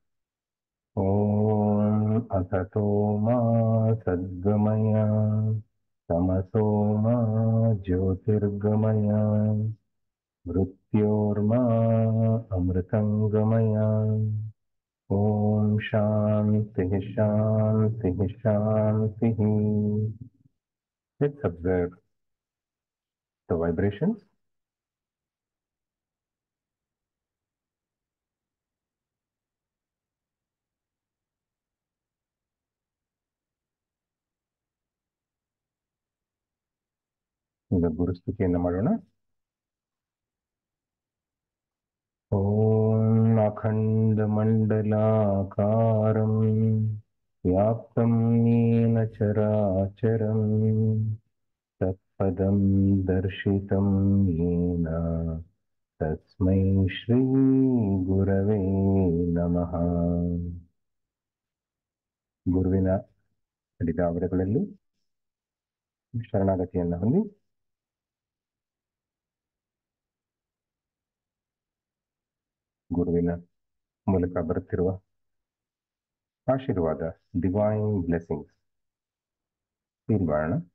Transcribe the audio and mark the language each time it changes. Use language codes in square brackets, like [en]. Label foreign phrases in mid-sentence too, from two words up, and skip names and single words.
[sa] ಓಂ ಅಸತೋ ಮಾ ಸದ್ಗಮಯ ತಮಸೋ ಮಾ ಜ್ಯೋತಿರ್ಗಮಯ ಮೃತ್ಯೋರ್ಮಾ ಅಮೃತಂಗಮಯ. ಓಂ ಶಾಂತಿ ಶಾಂತಿ ಶಾಂತಿ. [en] Let's observe the vibrations. [kn] ಈಗ ಗುರುಸ್ತುತಿಯನ್ನು ಮಾಡೋಣ. [sa] ಓಂ ಅಖಂಡ ಮಂಡಲಾಕಾರಂ ವ್ಯಾಪ್ತಂ ಯೇನ ಚರಾಚರಂ ತತ್ಪದಂ ದರ್ಶಿತಂ ಯೇನ ತಸ್ಮೈ ಶ್ರೀ ಗುರವೇ ನಮಃ. [kn] ಗುರುವಿನ ಅಡಿದಾವರೆಗಳಲ್ಲಿ ಶರಣಾಗತಿಯನ್ನು ಹೊಂದಿ ಗುರುವಿನ ಮೂಲಕ ಬರುತ್ತಿರುವ ಆಶೀರ್ವಾದ, [en] divine blessings [kn] ಫೀಲ್ ಮಾಡೋಣ.